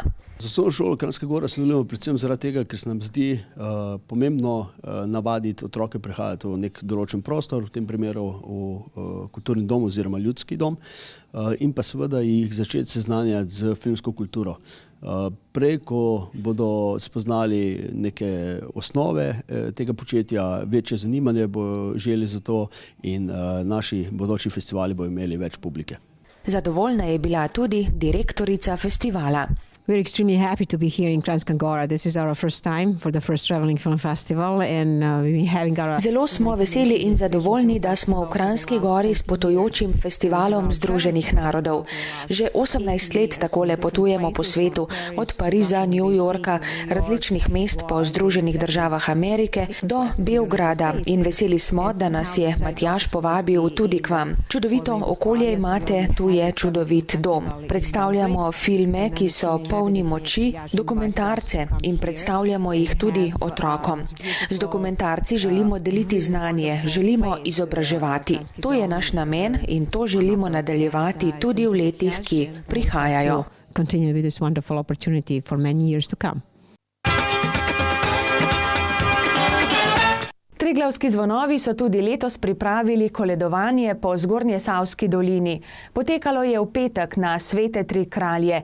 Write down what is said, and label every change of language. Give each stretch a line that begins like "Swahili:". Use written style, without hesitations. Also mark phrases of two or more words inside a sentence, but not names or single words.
Slovenian: Z osnovno šolo Kranjska Gora sodelujemo predvsem zaradi tega, ker se nam zdi pomembno navaditi otroke prihajati v nek določen prostor, v tem primeru v kulturni dom oziroma ljudski dom, in pa seveda jih začeti seznanjati z filmsko kulturo. Prej, ko bodo spoznali neke osnove tega početja, večje zanimanje bo želi za to in naši bodoči festivali bo imeli več publike. Zadovoljna je bila tudi direktorica festivala.
English: We're extremely happy to be here in Kranjska Gora. This is our first time for the first traveling film festival and we having our...
Slovenian: Zelo smo veseli in zadovoljni, da smo v Kranjski Gori s potujočim festivalom Združenih narodov. Že 18 let takole potujemo po svetu, od Pariza, New Yorka, različnih mest po Združenih državah Amerike do Beograda in veseli smo, da nas je Matjaž povabil tudi k vam. Čudovito okolje imate, tu je čudovit dom. Predstavljamo filme, ki so polni moči, dokumentarce in predstavljamo jih tudi otrokom. Z dokumentarci želimo deliti znanje, želimo izobraževati. To je naš namen in to želimo nadaljevati tudi v letih, ki prihajajo.
English: Continue with this wonderful opportunity for many years to come.
Slovenian: Triglavski zvonovi so tudi letos pripravili koledovanje po Zgornjesavski dolini. Potekalo je v petek na Svete tri kralje.